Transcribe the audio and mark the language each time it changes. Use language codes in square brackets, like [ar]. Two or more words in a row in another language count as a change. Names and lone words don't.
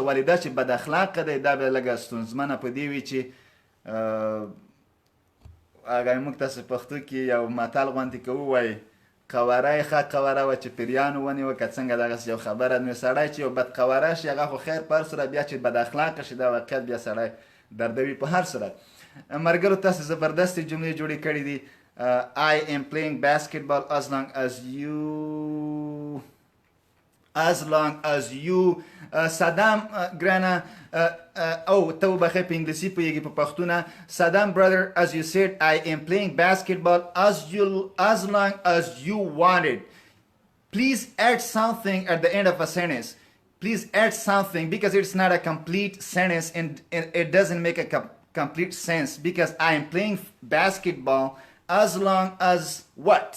[ps] ولې دا چې بد اخلاقه دی دا به لږه ستونزمنه په دې وي چې هغه موږ تاسو پښتو کې یو متل غوندې کوو وایي قواره یې ښه قواره وه چې پیریانو ونیوه که څنګه دغسې یو خبره. نو سړی چې یو بدقواره شي هغه خو خیر په هر صورت. بیا چې بد اخلاقه شي دا واقعیت بیا سړی دردوي په هر صورت. ملګرو تاسو زبردستې جملې جوړې کړې دي. [en] I am playing basketball as long as you [ps] صدام ګرانه او ته وبخښئ په انګلیسي پوهېږي په پښتو نه. [en] صدام brother as you said I am playing basketball as long as you wanted. Please add something at the end of a sentence. Please add something because it's not a complete sentence and it doesn't make a complete sense because I am playing basketball as long as what?